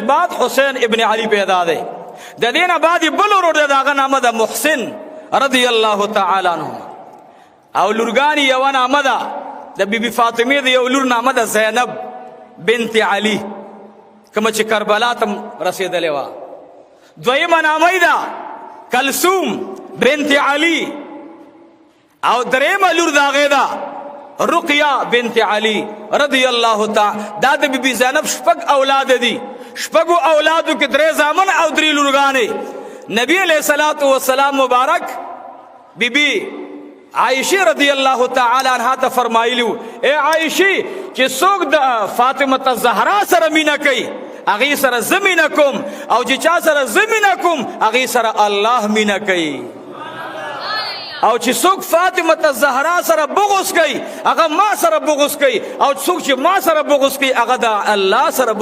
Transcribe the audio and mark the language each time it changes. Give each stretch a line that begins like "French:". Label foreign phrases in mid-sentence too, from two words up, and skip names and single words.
Pashto: بعد حسین ابن علی پیدا دی د دې نه بعد بل ورور دی د هغه نامه د محسن
Arabic: رضی الله تعالی عنه
Pashto: او لورګانې یوه نامه ده د بی بی فاطمې د یو لور نامه ده زینب بنت علی کومه چې کربلا ته رسېدلې وه دویمه نامه ده کلثوم بنت علی او دریمه لور د هغې ده رقیه بنت علی
Arabic: رضی الله تعالی.
Pashto: دا د بی بی زینب شپږ اولاد دي. شپږو اولادو کې درې زامن او درې لورګانې. نبی
Arabic: علیہ الصلوۃ والسلام
Pashto: مبارک بی بی عائشہ
Arabic: رضی الله تعالی عنها
Pashto: ته فرمایلیو اے عائشہ چې څوک د فاطمه الزهرا سره مینا کوي هغه سره زمینه کوم او چې چا سره زمینه کوم هغه سره الله مینا کوي او چې څوک فاطمه الزهرا سره بغض کوي هغه ما سره بغض کوي او څوک چې ما سره بغض کوي هغه د الله سره